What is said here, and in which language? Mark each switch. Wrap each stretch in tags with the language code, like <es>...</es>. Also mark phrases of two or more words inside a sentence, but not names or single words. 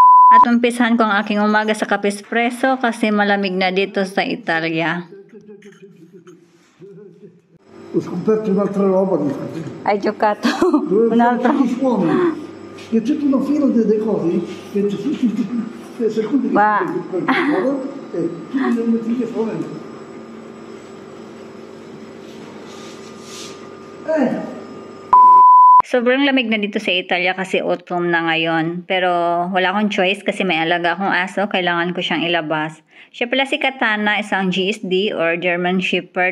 <tl>At umpisahan ko ang aking umaga sa kape espresso kasi malamig na dito sa Italia.</tl> <it>Ho scoperto un'altra roba di Hai giocato un un'altra. suoni. Che c'è una fila delle cose che secondo che Ma- e tutti le metti fuori.</it> <tl>Sobrang lamig na dito sa Italia kasi autumn na ngayon. Pero wala akong choice kasi may alaga akong aso. Kailangan ko siyang ilabas. Siya pala si Katana, isang GSD or</tl> <en>German Shepherd.</en>